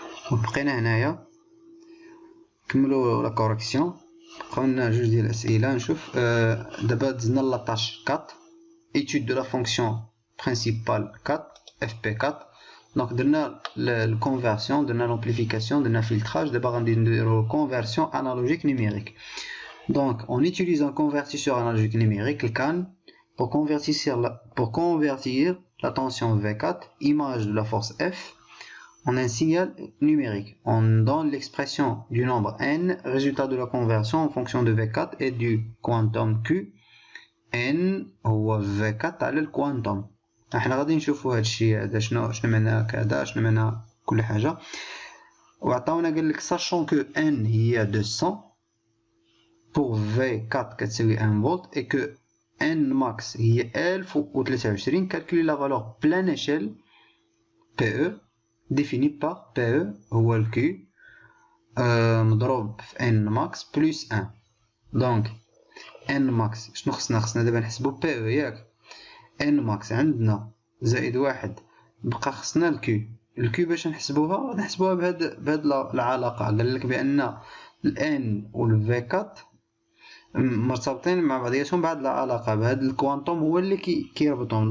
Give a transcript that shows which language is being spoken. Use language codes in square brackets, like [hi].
[ar] بقينا هنايا نكملو لا كوريكسيون. بقاولنا جوج ديال الاسئله نشوف. دابا دزنا لاطاش [fr] 4 étude de la fonction principale 4 fp4. دونك درنا الكونفرسيون، درنا لامبليفيكاسيون، درنا فلتراج. دابا غادي نديرو كونفرسيون انالوجيك نيميريك. Donc on utilise un convertisseur analogique numérique, le CAN, pour convertir la tension V4, image de la force F, en un signal numérique. On donne l'expression du nombre n, résultat de la conversion en fonction de V4 et du quantum Q. [ar] n هو V4 على الكوانتوم. احنا غادي نشوفوا هادشي هذا شنو معناه كذا، شنو معناه كل حاجه. وعطاونا قال لك [fr] sachant que [ar] n هي 200 [fr] pour [ar] V4 كتساوي 1 فولت [fr] et que [ar] n max هي 1023. [fr] calculer la valeur pleine échelle PE définie par PE [ar] هو ال Q مضروب في [fr] n max plus 1. [ar] donc n max شنو خصنا دابا نحسبو PE ياك. n max عندنا زائد واحد، بقى خصنا ال Q باش نحسبوها بهاد العلاقة. قال لك بأن ال n و ال V4 مرتبطين مع بعضياتهم بهاد العلاقة، بهاد الكوانتوم هو اللي كيربطهم.